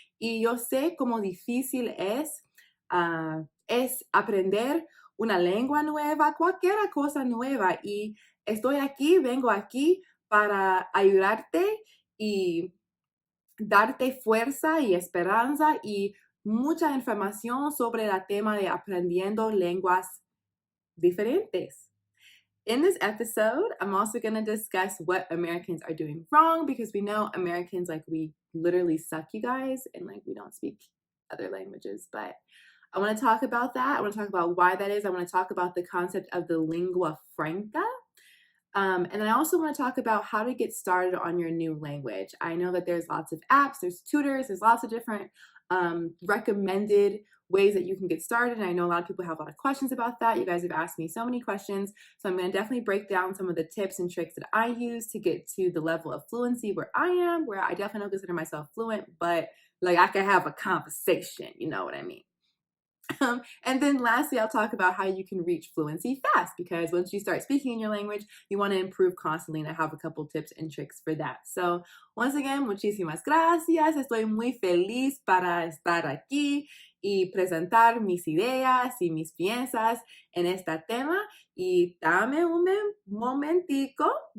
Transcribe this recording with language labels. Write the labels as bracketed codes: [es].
[es] Y yo sé cómo difícil es aprender una lengua nueva, cualquier cosa nueva. Y vengo aquí para ayudarte y darte fuerza y esperanza y mucha información sobre el tema de aprendiendo lenguas diferentes. [en] In this episode, I'm also going to discuss what Americans are doing wrong because we know Americans, we literally suck, you guys, and we don't speak other languages. But I want to talk about that. I want to talk about why that is. I want to talk about the concept of the lingua franca. And then I also want to talk about how to get started on your new language. I know that there's lots of apps, there's tutors, there's lots of different recommended ways that you can get started. And I know a lot of people have a lot of questions about that. You guys have asked me so many questions. So I'm going to definitely break down some of the tips and tricks that I use to get to the level of fluency where I am, where I definitely don't consider myself fluent, but I can have a conversation, you know what I mean? And then lastly, I'll talk about how you can reach fluency fast because once you start speaking in your language, you want to improve constantly, and I have a couple tips and tricks for that. [es] So once again, muchísimas gracias. Estoy muy feliz para estar aquí y presentar mis ideas y mis piensas en este tema. Y dame un momentico.